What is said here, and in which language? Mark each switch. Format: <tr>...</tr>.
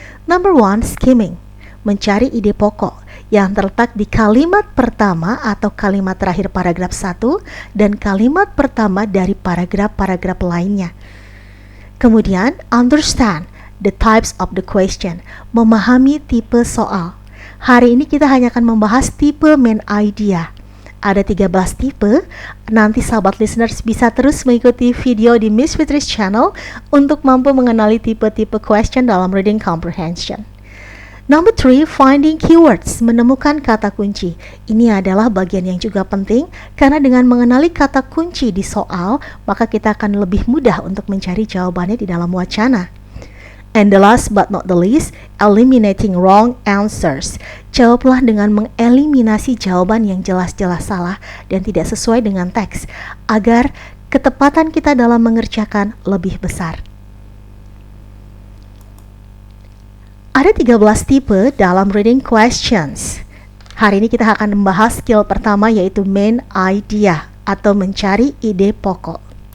<en>Number 1, skimming.</en> <id>Mencari ide pokok yang terletak di kalimat pertama atau kalimat terakhir paragraf 1 dan kalimat pertama dari paragraf-paragraf lainnya. Kemudian,</id> <en>understand the types of the question.</en> <id>Memahami tipe soal. Hari ini kita hanya akan membahas tipe main idea. Ada 13 tipe. Nanti sahabat listeners bisa terus mengikuti video di Miss Fitri's channel untuk mampu mengenali tipe-tipe question dalam reading comprehension.</id> <en>Number 3, finding keywords,</en> <id>menemukan kata kunci. Ini adalah bagian yang juga penting karena dengan mengenali kata kunci di soal, maka kita akan lebih mudah untuk mencari jawabannya di dalam wacana.</id> <en>And the last but not the least, eliminating wrong answers.</en> <id>Jawablah dengan mengeliminasi jawaban yang jelas-jelas salah dan tidak sesuai dengan teks, agar ketepatan kita dalam mengerjakan lebih besar. Ada 13 tipe dalam reading questions. Hari ini kita akan membahas skill pertama yaitu main idea atau mencari ide pokok.</id>